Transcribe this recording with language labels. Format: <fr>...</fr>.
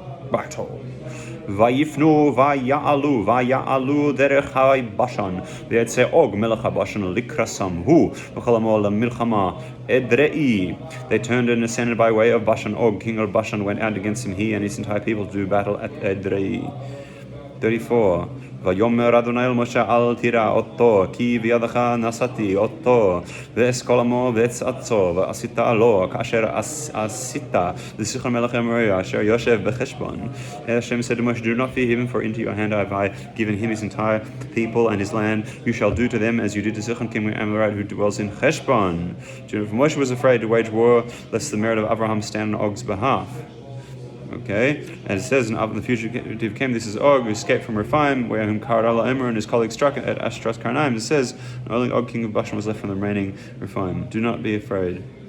<he>Vayifnu vaya'alu derech Bashan.</he> <en>They say,</en> <he>Og melech Bashan likrasam hu v'chalamo lemilchama edrei.</he> <en>They turned and ascended by way of Bashan. Og, king of Bashan, went out against him, he and his entire people, to do battle at Edrei. 34.</en> <he>ויאמר אדוני אל משה אל תירא אותו כי בידך נשאתי אותו ואת כל עמו ואת ארצו ועשית לו כאשר עשית לסיחון מלך אמוריה אשר יושב בחשבון.</he> <en>Hashem said to Moshe, do not fear him, for into your hand have I given him his entire people and his land. You shall do to them as you did to Sichon king of Amorite who dwells in Heshbon. Moshe was afraid to wage war lest the merit of Abraham stand on Og's behalf. Okay, and it says in the fugitive came, this is Og, who escaped from Rephaim, where whom Karala Emer and his colleagues struck at Ashtras Karnaim. It says, only Og, king of Bashan, was left from the remaining Rephaim. Do not be afraid.</en>